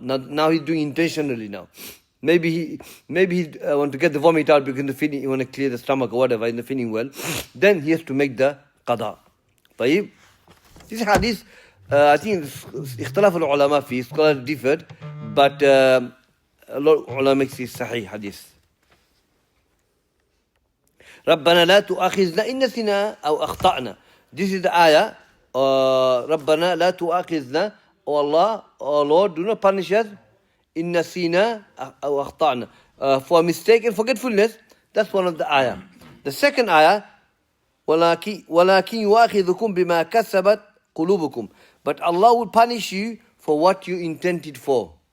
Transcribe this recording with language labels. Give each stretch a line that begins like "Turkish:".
English: Now he's doing intentionally now. Maybe he want to get the vomit out because he want to clear the stomach or whatever, in the feeling well. Then he has to make the qada.
Arabic: طيب.
English: This hadith, I think
Arabic: اختلاف العلماء فيه,
English: scholars differed, but a lot of ulama makes it sahih hadith.
Arabic: ربنا لا تؤاخذنا إن نسينا أو أخطأنا.
English: This is the ayah.
Arabic: ربنا لا تؤاخذنا,
English: O Allah, O Lord, do not punish us
Arabic: إن نسينا أو أخطأنا,
English: for mistake and forgetfulness. That's one of the ayah. The second ayah,
Arabic: ولكن يؤاخذكم بما كسبت قلوبكم,
English: but Allah will punish you for what you intended for.